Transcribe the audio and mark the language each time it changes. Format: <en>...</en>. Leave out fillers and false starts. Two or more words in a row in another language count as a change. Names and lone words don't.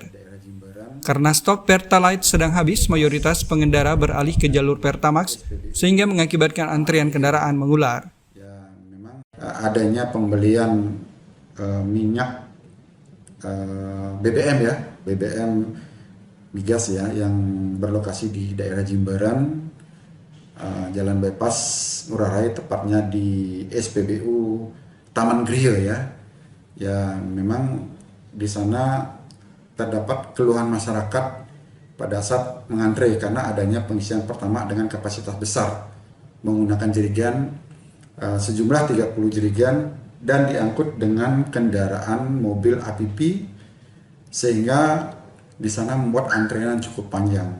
<id>Karena stok Pertalite sedang habis, mayoritas pengendara beralih ke jalur Pertamax sehingga mengakibatkan antrian kendaraan mengular. Memang adanya pembelian minyak BBM BBM migas yang berlokasi di daerah Jimbaran, Jalan Bypass Ngurah Rai, tepatnya di SPBU Taman Griya memang di sana terdapat keluhan masyarakat pada saat mengantre karena adanya pengisian Pertamax dengan kapasitas besar menggunakan jerigen sejumlah 30 jerigen dan diangkut dengan kendaraan mobil APP sehingga di sana membuat antrean cukup panjang.</id>